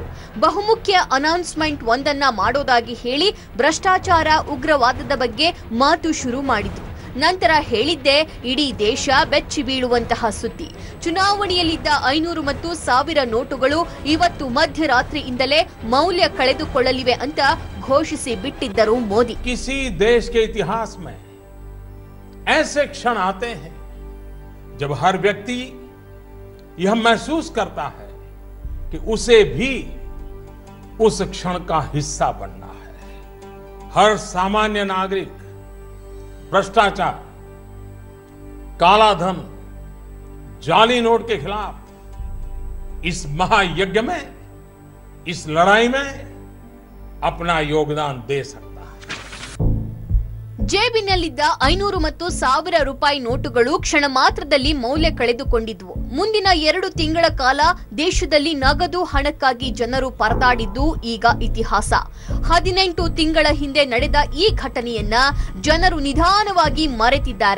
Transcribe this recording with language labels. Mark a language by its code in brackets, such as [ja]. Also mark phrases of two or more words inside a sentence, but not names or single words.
[kn] ಬಹುಮುಖ್ಯ ಅನೌನ್ಸ್ಮೆಂಟ್ ಒಂದನ್ನ ಮಾಡೋದಾಗಿ ಹೇಳಿ ಭ್ರಷ್ಟಾಚಾರ, ಉಗ್ರವಾದದ ಬಗ್ಗೆ ಮಾತು ಶುರು ಮಾಡಿದ್ರು. ನಂತರ ಹೇಳಿದ್ದೆ ಇಡೀ ದೇಶ ಬೆಚ್ಚಿ ಬೀಳುವಂತಹ ಸುದ್ದಿ. ಚುನಾವಣೆಯಲ್ಲಿದ್ದ 500 ಮತ್ತು 1000 ನೋಟುಗಳು ಇವತ್ತು ಮಧ್ಯರಾತ್ರಿಯಿಂದಲೇ ಮೌಲ್ಯ ಕಳೆದುಕೊಳ್ಳಲಿವೆ ಅಂತ ಘೋಷಿಸಿ ಬಿಟ್ಟಿದ್ದರು ಮೋದಿ. [hi] किसी देश के इतिहास में ऐसे क्षण आते हैं जब हर व्यक्ति यह महसूस करता है कि उसे भी उस क्षण का हिस्सा बनना है. हर सामान्य नागरिक भ्रष्टाचार, काला धन, जाली नोट के खिलाफ इस महायज्ञ में, इस लड़ाई में अपना योगदान दे सकता है. [kn] ಜೇಬಿನಲ್ಲಿದ್ದ 500 ಮತ್ತು 1000 ರೂಪಾಯಿ ನೋಟುಗಳು ಕ್ಷಣ ಮಾತ್ರದಲ್ಲಿ ಮೌಲ್ಯ ಕಳೆದುಕೊಂಡಿದ್ವು. ಮುಂದಿನ 2 ತಿಂಗಳ ಕಾಲ ದೇಶದಲ್ಲಿ ನಗದು ಹಣಕ್ಕಾಗಿ ಜನರು ಪರದಾಡಿದ್ದು ಈಗ ಇತಿಹಾಸ. 18 ತಿಂಗಳ ಹಿಂದೆ ನಡೆದ ಈ ಘಟನೆಯನ್ನ ಜನರು ನಿಧಾನವಾಗಿ ಮರೆತಿದ್ದಾರೆ.